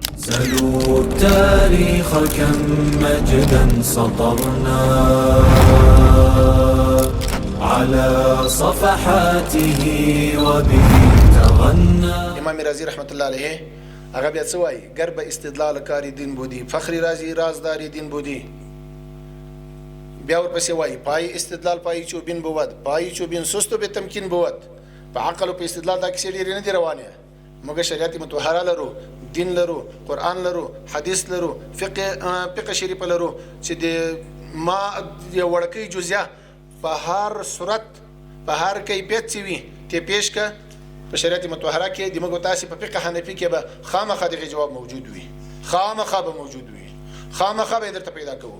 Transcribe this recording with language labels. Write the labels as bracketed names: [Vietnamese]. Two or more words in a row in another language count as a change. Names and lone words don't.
[Arabic] سلوا التاريخ كم مجدا سطرنا على صفحاته وبه تغنى. [Pashto] امام رازی [Arabic] رحمت الله علیه [Pashto] هغه بیا څه وایي؟ [Persian] گرب استدلال کاری دین بودی، فخری رازی رازداری دین بودی. [Pashto] بیا ورپسې وایي [Persian] پای استدلال پای چوبین بود، پای چوبین سست و به تمکین بود. [Pashto] په عقل او په استدلال دا کیسې ډېرې نه دي روانې، موږ شریعت مطهره لرو، دین لرو، قرآن لرو، حدیث لرو، فقه شریف لرو، چې د ما یو وړکۍ جزیه په هر صورت په هر کیفیت چې وي ته پیش که په شریعت مطهره کې د موږ تاسې په فقه حنفي کې به خامخا دغه جواب موجود وي، خامخا به موجود وي، خامخا به یې درته پیدا کوو.